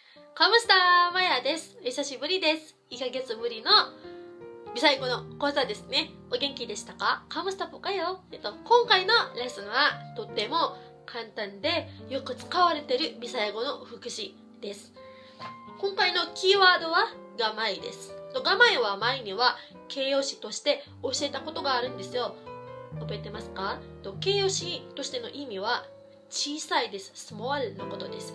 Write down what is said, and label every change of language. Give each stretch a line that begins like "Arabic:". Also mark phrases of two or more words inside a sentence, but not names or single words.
Japanese: Kamusta! Maya です。お久しぶりです。1ヶ月ぶりのビサイ語の講座ですね。お元気でしたか？
Filipino: Kamusta po kayo?
Japanese: 今回のレッスンはとっても簡単でよく使われているビサイ語の副詞です。今回のキーワードはgamayです。gamayは前には形容詞として教えたことがあるんですよ。覚えてますか？形容詞としての意味は小さいです。small のことです。